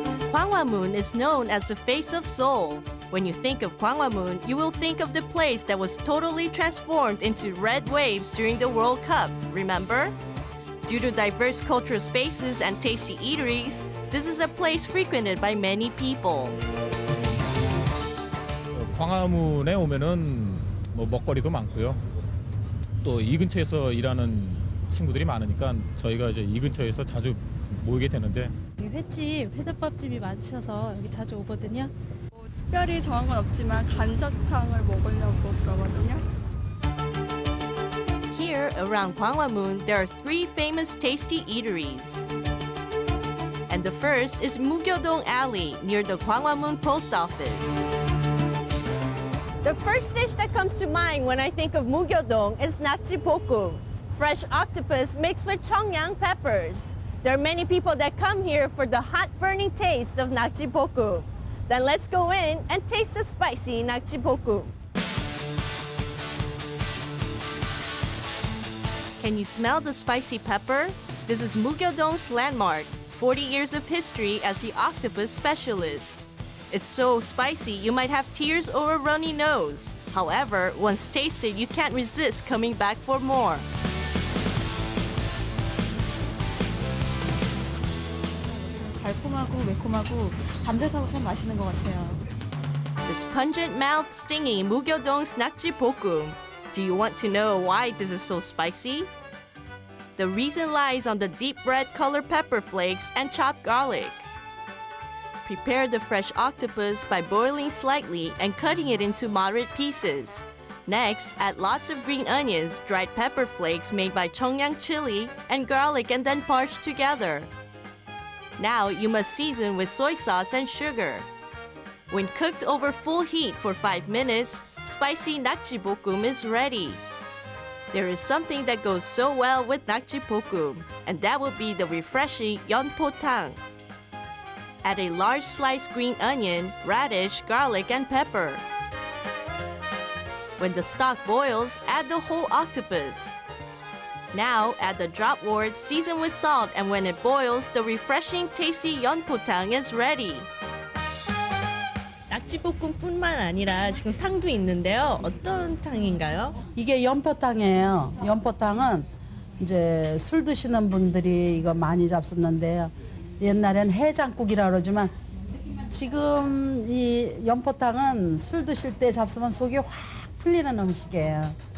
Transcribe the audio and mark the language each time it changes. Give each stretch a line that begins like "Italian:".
English: Gwanghwamun is known as the face of Seoul. When you think of Gwanghwamun, you will think of the place that was totally transformed into red waves during the World Cup, remember? Due to diverse cultural spaces and tasty eateries, this is a place frequented by many people.
Korean: 광화문에 오면은 뭐 먹거리도 많고요. 또 이 근처에서 일하는 친구들이 많으니까 저희가 이제 이 근처에서 자주 모이게 되는데 횟집, 회덮밥집이 많으셔서 여기 자주 오거든요. 특별히 정한 건 없지만 감자탕을 먹으려고 그러거든요.
English: Here, around Gwanghwamun, there are 3 famous tasty eateries. And the first is Mugyodong Alley, near the Gwanghwamun post office. The first dish that comes to mind when I think of Mugyodong is nakjibokum, fresh octopus mixed with cheongyang peppers. There are many people that come here for the hot burning taste of nakjiboku. Then let's go in and taste the spicy nakjiboku. Can you smell the spicy pepper? This is Mugyodong's landmark, 40 years of history as the octopus specialist. It's so spicy you might have tears or a runny nose. However, once tasted, you can't resist coming back for more.
Korean: 달콤하고 매콤하고 담백하고 참 맛있는 것 같아요.
English: This pungent mouth-stinging Mugyodong's nakjibokum. Do you want to know why this is so spicy? The reason lies on the deep red color pepper flakes and chopped garlic. Prepare the fresh octopus by boiling slightly and cutting it into moderate pieces. Next, add lots of green onions, dried pepper flakes made by Cheongyang chili, and garlic and then parch together. Now you must season with soy sauce and sugar. When cooked over full heat for 5 minutes, spicy nakjibokum is ready. There is something that goes so well with nakjibokum, and that would be the refreshing yeonpotang. Add a large sliced green onion, radish, garlic, and pepper. When the stock boils, add the whole octopus. Now add the drop wort, season with salt, and when it boils, the refreshing, tasty yeonpotang is ready.
Korean: 낙지볶음뿐만 아니라 지금 탕도 있는데요. 어떤 탕인가요? 이게 연포탕이에요. 연포탕은 이제 술 드시는 분들이 이거 많이 잡수는데요. 옛날엔 해장국이라 그러지만 지금 이 연포탕은 술 드실 때 잡수면 속이 확 풀리는 음식이에요.